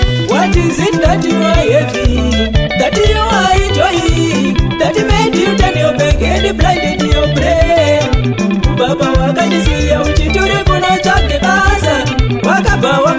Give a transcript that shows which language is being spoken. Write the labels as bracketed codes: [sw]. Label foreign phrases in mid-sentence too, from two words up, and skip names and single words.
[en] What is it that you are heavy? That you are enjoying? That made you turn your back and blinded your brain? [sn] Baba wakandisiya uchituri kuno chake basa. Wakabva wa